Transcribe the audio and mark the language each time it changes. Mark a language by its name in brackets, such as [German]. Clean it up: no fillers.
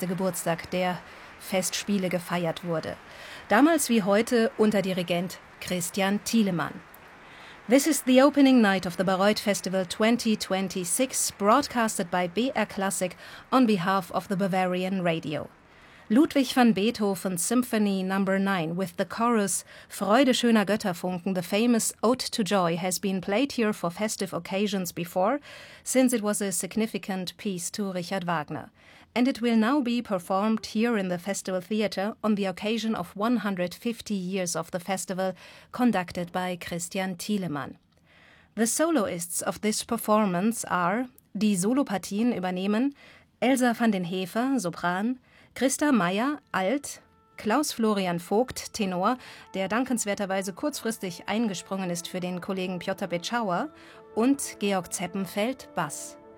[German] Geburtstag der Festspiele gefeiert wurde. Damals wie heute unter Dirigent Christian Thielemann. [English] This is the opening night of the Bayreuth Festival 2026, broadcasted by BR Classic on behalf of the Bavarian Radio. Ludwig van Beethoven's Symphony No. 9 with the chorus Freude schöner Götterfunken, the famous Ode to Joy, has been played here for festive occasions before, since it was a significant piece to Richard Wagner. And it will now be performed here in the Festival Theatre on the occasion of 150 years of the festival, conducted by Christian Thielemann. The soloists of this performance are, [German] die Solopartien übernehmen, Elsa van den Hefer, Sopran, Christa Meyer, Alt, Klaus-Florian Vogt, Tenor, der dankenswerterweise kurzfristig eingesprungen ist für den Kollegen Piotr Bitschauer, und Georg Zeppenfeld, Bass.